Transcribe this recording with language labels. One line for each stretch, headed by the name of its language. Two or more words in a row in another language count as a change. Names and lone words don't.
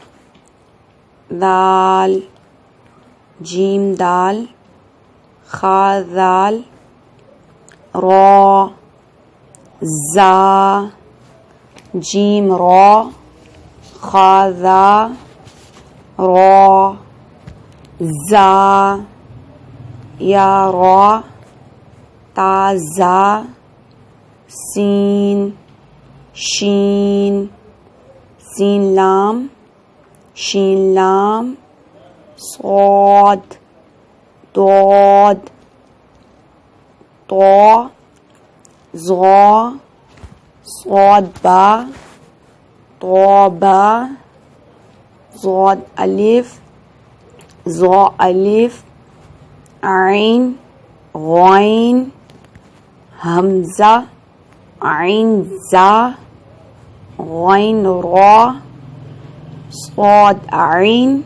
Urdu: دال جیم دال خا ذال را زا جیم را خا ذا را زا یا را تا زا سین شین سین لام شین لام صاد ضاد طا ظا صاد با طا با ضاد الف ظا الف عین غین حمزہ عین زا غین را صاد عین